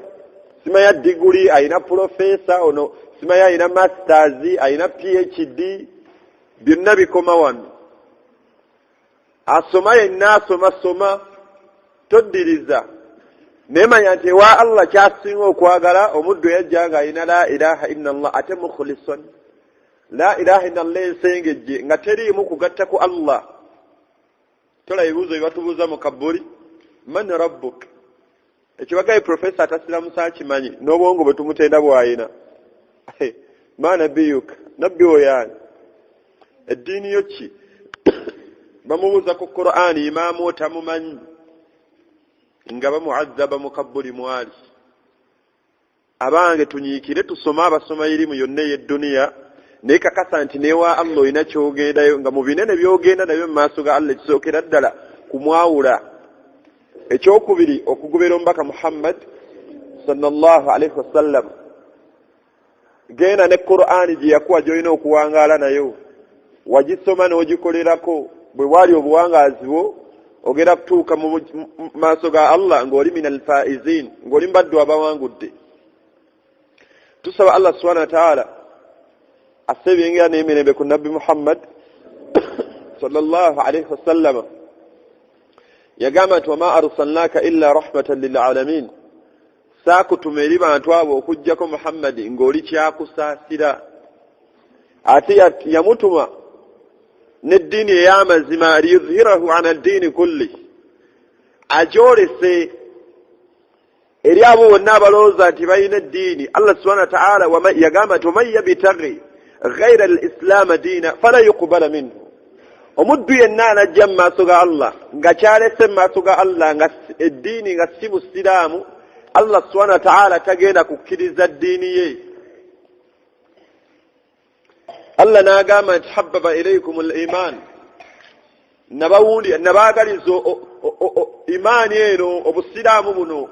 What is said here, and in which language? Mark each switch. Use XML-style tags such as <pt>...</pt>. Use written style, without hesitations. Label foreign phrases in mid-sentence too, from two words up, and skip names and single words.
<lg>simanya diguli, ayina profesa ono, simanya ayina masters, ayina PhD, byonna bikoma wano. asoma yenna asoma, toddiriza. naye manya nti ewa allah kyasinga okwagala, omuddu yajja nga alina</lg> <ar>لا إله إلا الله,</ar> <lg>ate mukhlison,</lg> <ar>لا إله إلا الله</ar> <lg>ensengejje, nga teriimu kugatta ku allah. tola ebibuuzo bye batubuuza mu kabuli,</lg> <ar>من ربك,</ar> <lg>ekibagaye profesa atasiramusa akimanyi, n'obwongo bwe tumutenda bw'ayina.</lg> <ar>ما نبيك,</ar> <lg>nabbi oyaani, eddiini yo ki? bamubuuza ku Qur'ani, imaamu tamumanyi, nga bamuazzaba mu kabuli mwali. abange tunyiikire tusome abasoma irimu yonna ey'edduniya naye kakasa nti newa Allah olina kyogendayo nga mu binene byogenda nabyo mu maaso ga Allah ekisookera ddala kumwawula. Ekyokubiri okugobera omubaka Muhammad</lg> <ar>صلى الله عليه وسلم.</ar> <lg>Genda ne Qur'ani gye yakuwa gy'olina okuwangaala nayo, wagisoma n'ogikolerako, bwe bwali obuwangaazi bwo ogenda kutuuka mu maaso ga Allah ng'oli</lg> <ar>من الفائزين,</ar> <lg>ng'oli mbaddu abawangudde. Tusaba Allah</lg> <ar>سبحانه وتعالى</ar> <lg>asebyengira n'emirembe ku Nabbi Muhammad</lg> <ar>صلى الله عليه وسلم.</ar> <lg>Yagamba nti</lg> <ar>وما أرسلناك إلا رحمة للعالمين,</ar> <lg>saakutuma eri bantu abo okuggyako Muhammadi ng'oli kyakusaasira. Ate yamutuma n'eddiini ey'amazima</lg> <ar>ليظهره على الدين كله,</ar> <lg>agyolese eri abo bonna abalowooza nti balina eddiini.</lg> <ar>Allah سبحانه وتعالى</ar> <lg>yagamba nti</lg> <ar>ومن يبتغ غير الإسلام دينا فلا يقبل منه.</ar> <lg>Omuddu yenna anajja mu maaso ga Allah nga kyalese mu maaso ga Allah nga eddiini nga si busiraamu, Allah</lg> <ar>سبحانه وتعالى</ar> <lg>tagenda kukkiriza ddiini ye. Allah n'agamba nti</lg> <ar>حبب إليكم الإيمان,</ar> <lg>nabaagaliza imaani eno obusiraamu buno.</lg>